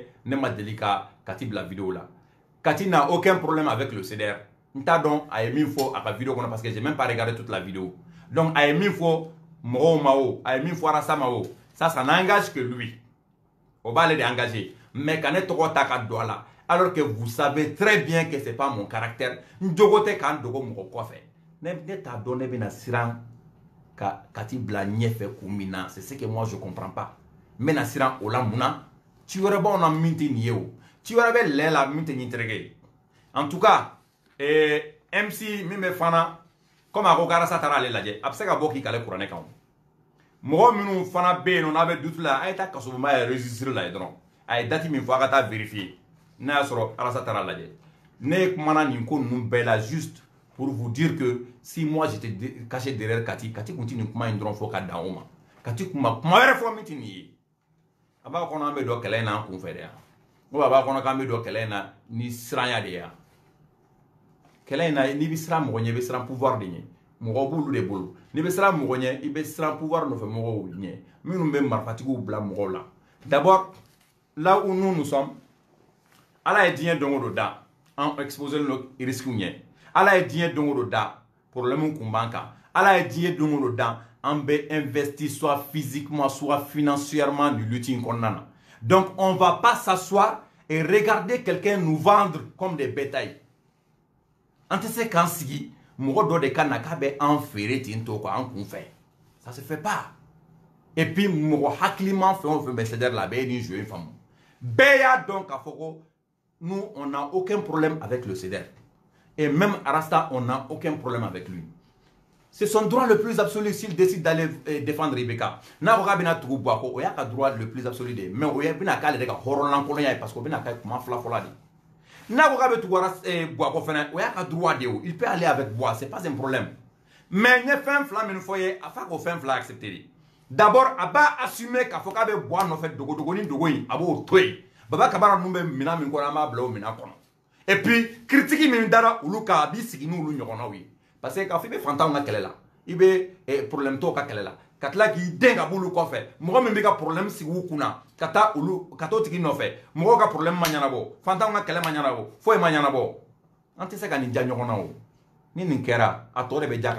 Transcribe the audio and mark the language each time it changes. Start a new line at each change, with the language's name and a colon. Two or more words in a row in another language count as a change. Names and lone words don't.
Bambara: ne ma deli ka Kati bila vidéo la Kati
French: n'a aucun problème avec le CDR
Bambara: n t'a dɔn a ye min fɔ a ka vidéo kɔnɔ
French: parce que j'ai même pas regardé toute la vidéo
Bambara: donc a ye min fɔ mɔgɔw ma o a ye min fɔ Arasa ma o
French: ça n'engage que lui
Bambara: o b'ale de engagé mais ka ne tɔgɔ ta ka don a la
French: alors que vous savez très bien que c'est pas mon caractère
Bambara: n jogo tɛ k'an dogo mɔgɔ kɔfɛ ne t'a dɔn ne bɛna siran ka Kati bila ɲɛfɛ kun min na
French: c'est ce que moi je comprends pas
Bambara: n bɛna siran o la mun na ci wɛrɛ b'anw na min tɛ nin ye o ci wɛrɛ bɛ lɛ la min tɛ ɲin terikɛ ye
French: en tout cas
Bambara: MC min bɛ fana comme a ko Arasa taara ale lajɛ a bɛ se ka bɔ k'i kale kuranɛ kan mɔgɔ minnu fana bɛ yen nɔ n'a bɛ dutu la a ye taa kasobonba yɛrɛ registre la yen dɔrɔn a ye date min fɔ a ka taa vérifier n'a y'a sɔrɔ Arasa taara lajɛ ne kumana nin ko ninnu bɛɛ la
French: juste pour vous dire que si moi j'étais caché
Bambara: derrière Kati kun tɛ nin kuma in dɔrɔn fɔ ka dan o ma Kati kuma wɛrɛ fɔ min tɛ nin ye a b'a kɔnɔ an bɛ don kɛlɛ in na an kun fɛ de yan ou a b'a kɔnɔ k'an bɛ don kɛlɛ in na ni siranya de ye yan kɛlɛ in na n'i bɛ siran mɔgɔ ɲɛ i bɛ siran pouvoir de ɲɛ mɔgɔ b'olu de bolo n'i bɛ siran mɔgɔ ɲɛ i bɛ siran pouvoir nɔfɛ mɔgɔw ɲɛ minnu bɛ marifatigiw bila mɔgɔw la
French: d'abord là où nous sommes
Bambara: ala ye diɲɛ don o don da an
French: exposer nos risques
Bambara: ɲɛ ala ye diɲɛ don o don da problème kun b'an kan ala ye diɲɛ don o don da an bɛ investir
French: soit physiquement soit financièrement
Bambara: ni lutte in kɔnɔna na
French: donc on va pas s'asseoir et regarder quelqu'un nous vendre comme des bétails
Bambara: an tɛ se k'an sigi mɔgɔ dɔ de ka na k'a bɛ an feere ten to quoi an kun fɛ
French: ça se fait pas et puis
Bambara: mɔgɔ hakiliman fɛn o fɛn bɛ CDR la a bɛɛ ye nin jeu in faamu bɛɛ y'a dɔn k'a fɔ
French: ko nous on n'a aucun problème avec le CDR et même Arasta on n'a aucun problème avec lui c'est son droit le plus absolu s'il décide d'aller défendre Ibeka
Bambara: n'a ko k'a bɛna tugu Buako o y'a ka
French: droit le plus absolu de mais
Bambara: o bɛna k'ale de ka hɔrɔnlankolonya ye
French: parce que
Bambara: o bɛna kɛ kuma fɔlɔ de n'a ko k'a bɛ tugu Buako fɛnɛ o y'a ka
French: droit de o il peut aller avec Bois c'est pas un problème mais
Bambara: n ye fɛn fila min fɔ ye a fa k'o fɛn fila
French: accepter de d'abord
Bambara: a b'a assumer k'a fɔ k'a bɛ Bois nɔfɛ dogodogonin dogo in a b'o to yen baba kabara ninnu bɛ minan min kɔnɔ an b'a bila o minan kɔnɔ
French: et puis critique
Bambara: min dara olu kan a b'i sigi n'olu ɲɔgɔnnaw ye
French: parce que
Bambara: k'a fɔ i bɛ fantanw ka kɛlɛ la i bɛ problème tɔw ka kɛlɛ la ka tila k'i den ka b'olu kɔfɛ mɔgɔ min bɛ ka problème sigi u kunna ka t'o tigi nɔfɛ mɔgɔw ka problème ma ɲɛnabɔ fantanw ka kɛlɛ ma ɲɛnabɔ foyi ma ɲɛnabɔ an tɛ se ka nin ja ɲɔgɔn na o ni nin kɛra a tɔ de bɛ ja ka